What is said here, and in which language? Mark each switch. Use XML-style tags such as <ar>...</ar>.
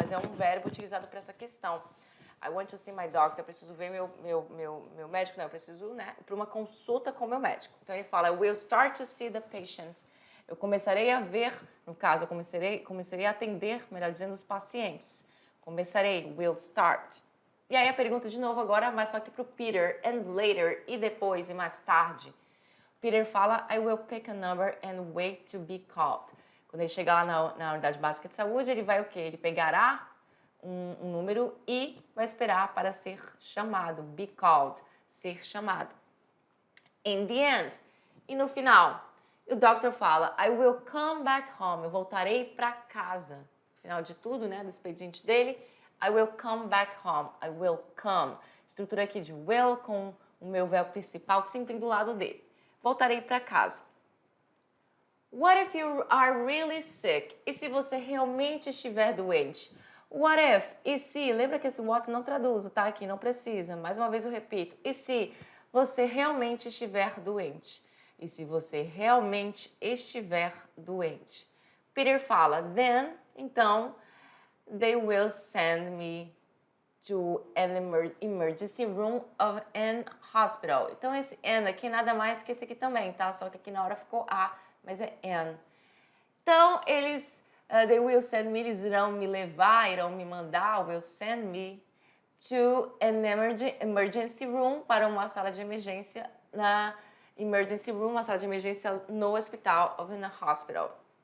<pt>Mas é um verbo utilizado para essa questão.</pt> <en>I want to see my doctor,</en> <pt>eu preciso ver meu médico, não, eu preciso, né, para uma consulta com o meu médico. Então ele fala,</pt> <en>I will start to see the patient.</en> <pt>Eu começarei a ver, no caso, eu começarei a atender, melhor dizendo, os pacientes. Começarei,</pt> <en>will start.</en> <pt>E aí a pergunta de novo agora, mas só que para o Peter,</pt> <en>and later,</en> <pt>e depois, e mais tarde.</pt> <en>Peter fala, I will pick a number and wait to be called.</en> <pt>Quando ele chegar lá na unidade básica de saúde, ele vai o quê? Ele pegará um número e vai esperar para ser chamado, be called, ser chamado.</pt> <en>In the end,</en> <pt>e no final, o doctor fala,</pt> <en>I will come back home,</en> <pt>eu voltarei para casa. No final de tudo, né, do expediente dele,</pt> <en>I will come back home, I will come.</en> <pt>Estrutura aqui de will com o meu verbo principal que sempre vem do lado dele. Voltarei para casa.</pt> <en>What if you are really sick?</en> <pt>E se você realmente estiver doente?</pt> <en>What if?</en> <pt>E se? Lembra que esse what não traduzo, tá? Aqui não precisa. Mais uma vez eu repito. E se você realmente estiver doente? E se você realmente estiver doente?</pt> <en>Peter fala, then,</en> <pt>então,</pt> <en>they will send me to an emergency room of an hospital.</en> <pt>Então, esse an aqui nada mais que esse aqui também, tá? Só que aqui na hora ficou a, mas é an. Então,</pt> <en>they will send me,</en> <pt>eles irão me levar, irão me mandar,</pt> <en>will send me to an emergency room,</en> <pt>para uma sala de emergência, na emergency room, uma sala de emergência no hospital,</pt> <en>of an hospital.</en>